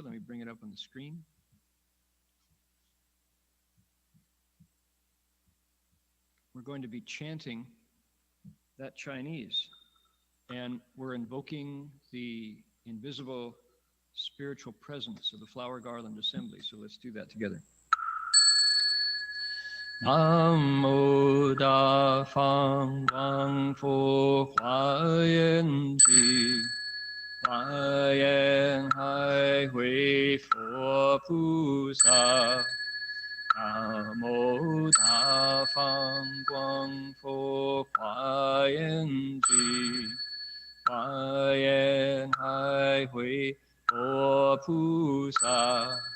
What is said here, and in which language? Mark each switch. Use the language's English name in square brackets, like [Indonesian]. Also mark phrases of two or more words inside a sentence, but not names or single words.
[English] Let me bring it up on the screen. We're going to be chanting that Chinese, and we're invoking the invisible spiritual presence of the Flower Garland Assembly. So let's do that together. [Chinese] 南無大方廣佛華嚴經華嚴海會佛菩薩 南無大方廣佛華嚴經華嚴海會佛菩薩